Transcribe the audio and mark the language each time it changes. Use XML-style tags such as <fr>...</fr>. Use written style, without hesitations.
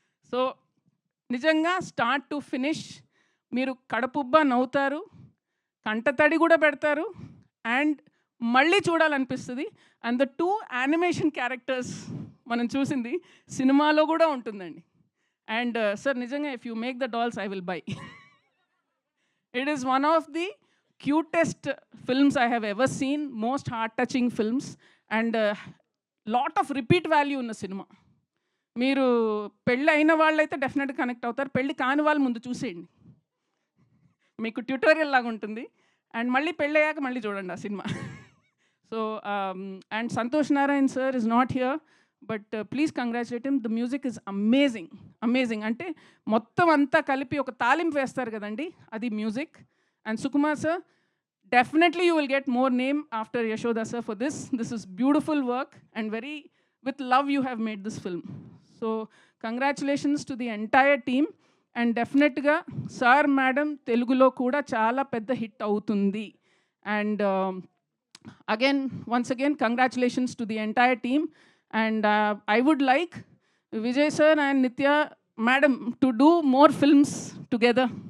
<te>So నిజంగా</te> <en>start to finish</en> <te>మీరు కడుపుబ్బా నవ్వుతారు, కంటతడి కూడా పెడతారు, అండ్ మళ్ళీ చూడాలనిపిస్తుంది. అండ్ ద 2 యానిమేషన్ క్యారెక్టర్స్ మనం చూసింది సినిమాలో కూడా ఉంటుందండి.</te> <en>And sir,</en> <te>nijanga,</te> <en>if you make the dolls, I will buy. It is one of the cutest films I have ever seen, most heart-touching films, and lot of repeat value in the cinema.</en> <te>మీరు పెళ్ళి అయిన వాళ్ళైతే డెఫినెట్గా connect అవుతారు, పెళ్ళి కాని వాళ్ళు ముందు చూసేయండి, మీకు ట్యూటోరియల్ లాగా ఉంటుంది. అండ్ మళ్ళీ పెళ్ళి అయ్యాక మళ్ళీ చూడండి ఆ cinema.</te> <en>So and Santhosh Narayan sir is not here, but please congratulate him. The music is amazing, amazing.</en> <te>అంటే మొత్తం అంతా కలిపి ఒక తాలింపు వేస్తారు కదండి, అది music.</te> <en>And Sukumar sir, definitely you will get more name after Yashoda sir for this. This is beautiful work and very with love you have made this film. So congratulations to the entire team.</en> <te>And డెఫినెట్గా sir madam తెలుగులో కూడా చాలా పెద్ద hit అవుతుంది.</te> <en>And again once again congratulations to the entire team. And I would like Vijay sir and Nitya madam to do more films together.</en>